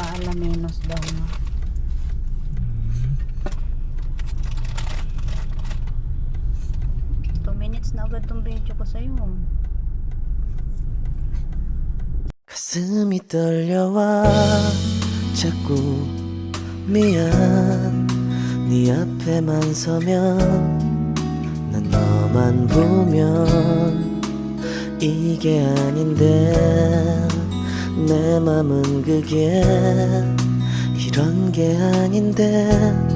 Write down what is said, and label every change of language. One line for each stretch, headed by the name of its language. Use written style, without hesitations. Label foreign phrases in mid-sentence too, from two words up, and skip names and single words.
Filipino: Alaminos daw na. Two minutes na agad tong video ko sa'yo.
Korean: 가슴이 떨려와 자꾸 미안 네 앞에만 서면 난 너만 보면 이게 아닌데 내 맘은 그게 이런 게 아닌데